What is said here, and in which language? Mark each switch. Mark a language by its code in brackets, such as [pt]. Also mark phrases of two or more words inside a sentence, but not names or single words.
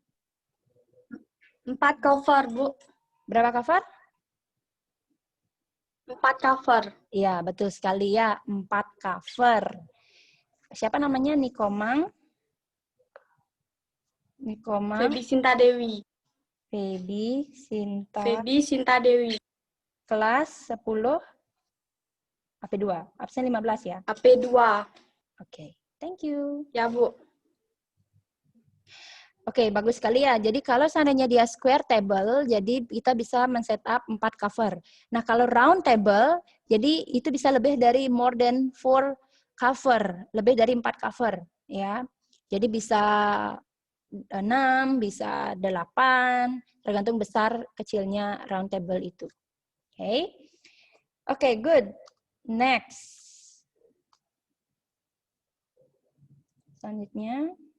[id] 4 cover, Bu. Berapa cover? 4 cover. Iya, betul sekali ya. 4 cover. Siapa namanya? Nikomang. Nikomang. Feby Sinta Dewi. Feby Sinta. Feby Sinta Dewi. Kelas 10. AP2. Absen 15 ya? AP2. Oke, [en] thank you. [id] Ya, Bu. Oke, bagus sekali ya. Jadi kalau seandainya dia [en] square table, [id] jadi kita bisa men-setup 4 cover. Nah, kalau [en] round table, [id] jadi itu bisa lebih dari [en] more than 4 cover, [id] lebih dari 4 cover, ya. Jadi bisa 6, bisa 8, tergantung besar kecilnya [en] round table [id] itu. Oke. Oke, [en] good. Next. [id] Selanjutnya.